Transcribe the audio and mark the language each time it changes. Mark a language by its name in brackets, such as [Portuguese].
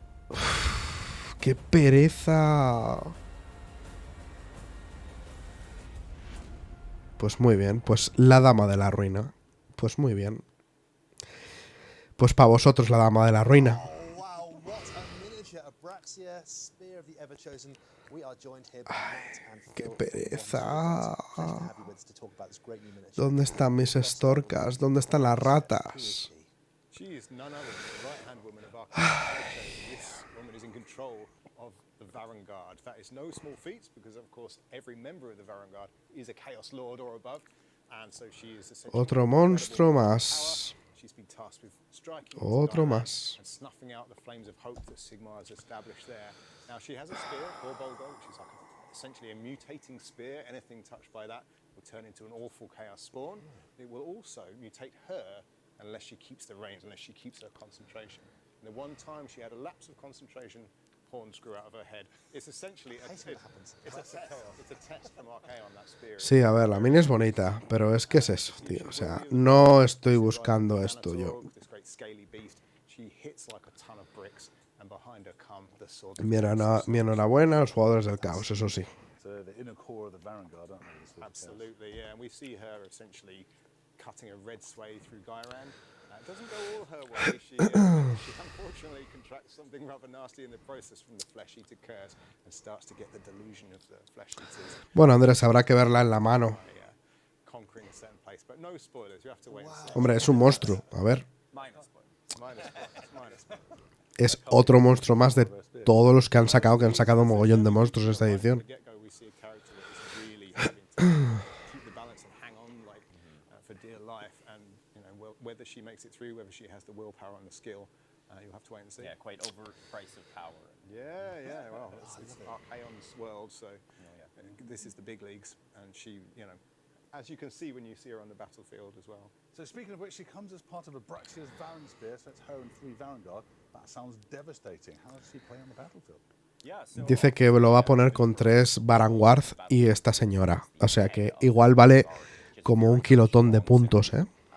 [Spanish] Uf, qué pereza. Pues muy bien, pues la dama de la ruina. Pues muy bien. Pues para vosotros la dama de la ruina. [English] Oh, wow, what a miniature Abraxia, Spear of the Everchosen. We are joined here by Matt and Phil. [Spanish] Qué pereza. [English] Pleasure to have you with us to talk about this great new miniature. [Spanish] ¿Dónde están mis estorcas? ¿Dónde están las ratas? [English] She is none other than the right-hand woman of Archangel. This woman is in control of the Varangard. That is no small feat because, of course, every member of the Varangard is a Chaos Lord or above, and so she is essentially [Spanish] Otro monstruo más. [English] She's been tasked with striking [Spanish] Otro [English] into Diana [Spanish] más. [English] and snuffing out the flames of hope that Sigmar has established there. Now she has a spear, or Bolgo, which is like essentially a mutating spear. Anything touched by that will turn into an awful chaos spawn. It will also mutate her unless she keeps the reins, unless she keeps her concentration. And the one time she had a lapse of concentration, pawns grew out of her head. It's essentially a test. It's a test from Archaon, that spear. [Spanish] Sí, a ver, la mini es bonita, pero es que es eso, tío. O sea, no estoy buscando esto yo. [English] This great scaly beast, she hits like a ton of bricks, and behind her come the sword. [Spanish] Mi enhorabuena a los jugadores del caos, eso sí. [English] So the inner core of the Varangard, aren't they? Sort of Absolutely, yeah. And we see her essentially cutting a red swathe through Gyran. It doesn't go all her way. She unfortunately contracts something rather nasty in the process from the flesh eater curse and starts to get the delusion of the flesh eaters. [Spanish] Bueno, Andrés, habrá que verla en la mano. [English] Conquering a certain place, but no spoilers. You have to wait and see. [Spanish] Hombre, es un monstruo. A ver, [English] Minus spoilers. [Spanish] es otro monstruo más de todos los que han sacado mogollón de monstruos en esta edición. [English] From the get-go, we see a character that is really having to keep the balance and hang on like for dear life, and you know whether she makes it through, whether she has the willpower and the skill, you'll have to wait and see. Yeah, quite overpriced of power. Yeah. Well, it's Archaon's world, so this is the big leagues, and she, you know, as you can see when you see her on the battlefield as well. So speaking of which, she comes as part of Abraxia's Varan Spear, so it's her and 3 Varangard. That sounds devastating. How does she play on the battlefield? Yeah, so [Spanish] Dice que lo va a poner con 3 Varangard y esta señora. O sea que igual vale como un kilotón de puntos, ¿eh?